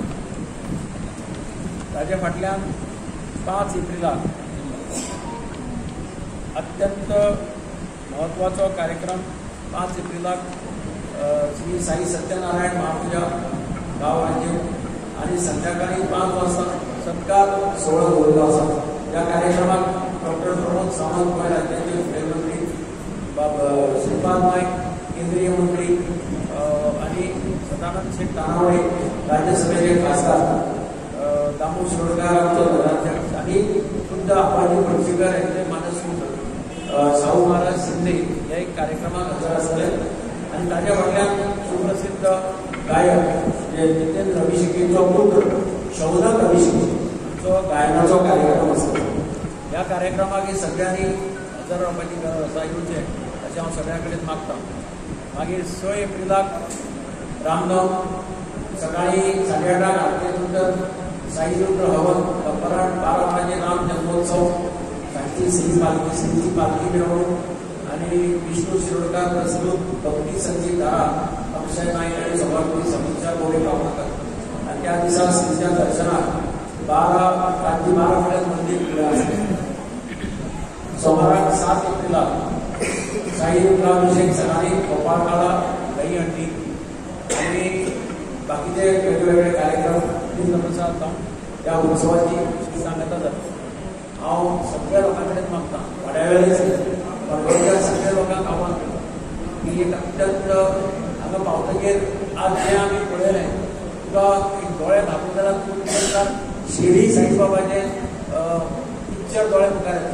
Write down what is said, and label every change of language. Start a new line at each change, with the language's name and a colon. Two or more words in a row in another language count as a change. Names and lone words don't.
Konkani: ताचे फाटल्यान 5 एप्रिलाक अत्यंत महत्वाचो कार्यक्रम 5 एप्रिलाक श्री साई सत्यनारायण महापूजा गांवांचेर आणि संध्याकाळी 5 वाजता सत्कार सोहळा दवरलो आसा. ह्या कार्यक्रमाक डॉक्टर प्रमोद सावंत गोंय राज्याचे मुख्यमंत्री, श्रीपाद नायक केंद्रीय मंत्री आणि सदानंद शेख तानावळे राज्यसभेचे खासदार, दामू शिरोडकर आमचे नगराध्यक्ष आणि खुद्द अप्पाजी पणशीकर यांचे मानसपुत्र शाहू महाराज शिंदे हे एक कार्यक्रमाक हजर आसले. आणि ताज्या फाटल्यान सुप्रसिद्ध गायक जितेंद्र अभिषेकीचो पुत्र शौनक अभिषेकी हांचो गायनाचो कार्यक्रम आसलो. ह्या कार्यक्रमाक सगळ्यांनी हजर रावपाची गरज आसा येवचें अशें हांव सगळ्यां कडेन मागतां. मागीर 6 एप्रिलाक रामनवमी सकाळी 8:30 आरतेनंतर साईरुद्र हवन, अपराह्न 12 वाजे राम जन्मोत्सव, सांजची श्रीची पालखी मिरवणूक आणि विष्णू शिरोडकर प्रस्तुत भक्ती संगीत धारा, अक्षय नाईक आणि सभापती समीक्षा गोरे कामकर. आणि त्या दिसा श्रीच्या दर्शनाक रात्री 12 पर्यंत मंदिर खुले असते. सोमाराक 7 एप्रिलाक साईरुद्राभिषेक सकाळी गोपाळकाला दही हंडी आणि बाकीचे वेगवेगळे कार्यक्रम जाता. त्या उत्सवाची सांगता जाता. हांव सगळ्या लोकां कडेन मागतां, थोड्या वेळेस सगळ्या लोकांक आव्हान करता की एक अत्यंत हांगा पावतकीर आज जें आमी पळयलें तुका एक दोळे धांपून जाल्यार तूं शिर्डी साईबाबाचें पिक्चर दोळे मुखार येता.